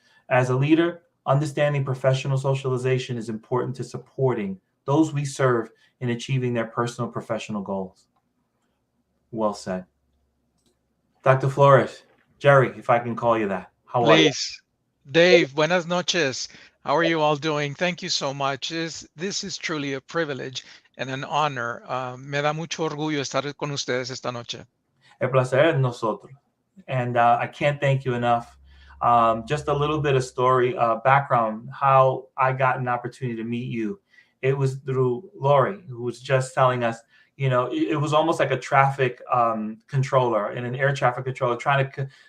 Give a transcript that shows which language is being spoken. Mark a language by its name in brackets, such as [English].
[English] As a leader, understanding professional socialization is important to supporting those we serve in achieving their personal professional goals. Well said. Dr. Flores, Jerry, if I can call you that. How are you? Please. Dave, [Spanish] buenas noches. [English] How are you all doing? Thank you so much. This is truly a privilege and an honor. [Spanish] Me da mucho orgullo estar con ustedes esta noche. El placer es nosotros. [English] And I can't thank you enough. Just a little bit of story, background, how I got an opportunity to meet you. It was through Lori, who was just telling us, it was almost like a traffic controller and an air traffic controller trying to